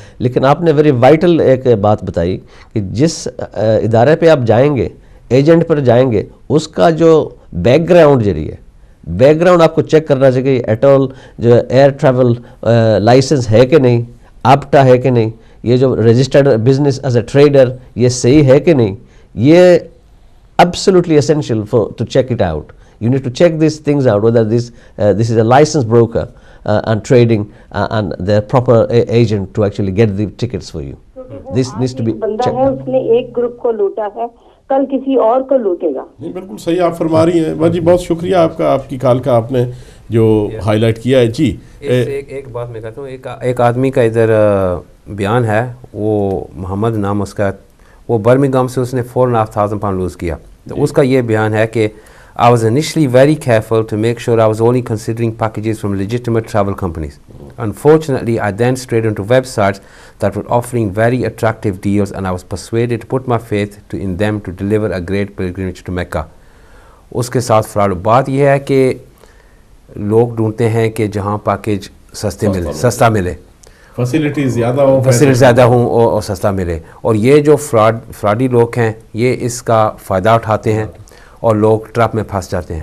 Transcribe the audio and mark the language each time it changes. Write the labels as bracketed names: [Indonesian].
[Urdu] لیکن آپ نے ویری وائٹل ایک بات بتائی کہ جس ادارے پہ آپ جائیں گے, ایجنٹ پر جائیں گے, اس کا جو بیک گراؤنڈ ذریعے بیک گراؤنڈ آپ کو چیک کرنا چاہیے کہ ایٹ آل جو ایئر ٹریول لائسنس ہے کہ نہیں, آپٹا ہے کہ نہیں, یہ جو registered business as a trader یہ صحیح ہے کہ نہیں. [English] یہ absolutely essential to check it out. You need to check these things out, whether this is a licensed broker and trading and the proper agent to actually get the tickets for you. This needs to be [Urdu] بندہ ہے, اس نے ایک group کو لوٹا ہے, کل کسی اور کو لوٹے گا. نہیں بالکل صحیح آپ فرما رہی ہیں. جی بہت شکریہ آپ کا, آپ کی کال کا آپ نے جو ہائی لائٹ کیا ہے. جی ایک بات میں کہتا ہوں, ایک آدمی کا ادھر بیان ہے, وہ محمد نام اس کا, وہ برمنگھم سے اس نے 4,500 پاؤنڈ لوز کیا. تو اس کا یہ بیان ہے کہ [English] I was initially very careful to make sure I was only considering packages from legitimate travel companies. Unfortunately, I then strayed into websites that were offering very attractive deals and I was persuaded to put my faith in them to deliver a great pilgrimage to Mecca. [Urdu] اس کے ساتھ fraud. بات یہ ہے کہ لوگ ڈھونڈتے ہیں کہ جہاں پیکیج سستا ملے, فیسلٹی زیادہ ہوں، فیسلٹی زیادہ ہوں اور سستا ملے. اور یہ جو فراڈی لوگ ہیں یہ اس کا فائدہ اٹھاتے ہیں اور لوگ ٹرپ میں پھنس جاتے ہیں.